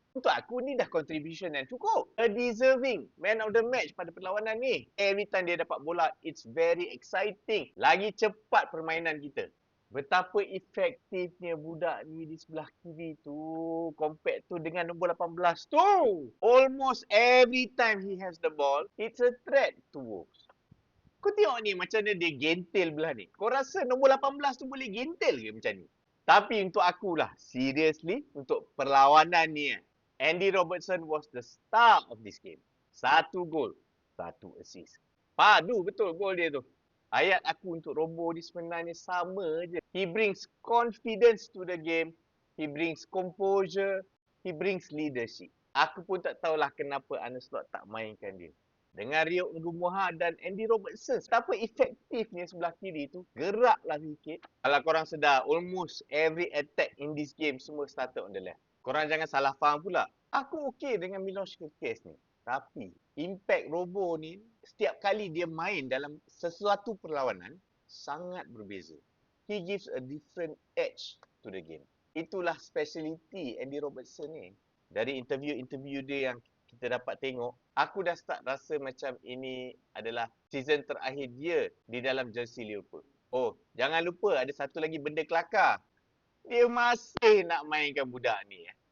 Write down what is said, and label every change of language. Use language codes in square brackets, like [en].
[ms] Untuk aku ni dah contribution yang cukup. [en] A deserving man of the match [ms] pada perlawanan ni. [en] Every time [ms] dia dapat bola, [en] it's very exciting. [ms] Lagi cepat permainan kita. Betapa efektifnya budak ni di sebelah kiri tu [en] compared [ms] tu dengan nombor 18 tu. [en] Almost every time he has the ball, it's a threat to Wolves. [ms] Kau tengok ni macam mana dia gentil belah ni. Kau rasa nombor 18 tu boleh gentil ke macam ni? Tapi untuk akulah, [en] seriously, [ms] untuk perlawanan ni, [en] Andy Robertson was the star of this game. [ms] 1 gol, 1 assist. Padu betul gol dia tu. Ayat aku untuk Robo ni sebenarnya sama je. [en] He brings confidence to the game. He brings composure. He brings leadership. [ms] Aku pun tak tahulah kenapa Arne Slot tak mainkan dia. Dengan Rio Ngumoha dan Andy Robertson, betapa efektifnya sebelah kiri tu. Geraklah sikit. Kalau korang sedar, [en] almost every attack in this game [ms] semua [en] started on the left. [ms] Korang jangan salah faham pula. Aku okey dengan Milos Kerkez ni. Tapi impact Robo ni setiap kali dia main dalam sesuatu perlawanan sangat berbeza. [en] He gives a different edge to the game. [ms] Itulah speciality Andy Robertson ni. Dari interview-interview dia yang kita dapat tengok, aku dah start rasa macam ini adalah season terakhir dia di dalam jersey Liverpool. Oh, jangan lupa ada satu lagi benda kelakar. Dia masih nak mainkan budak ni.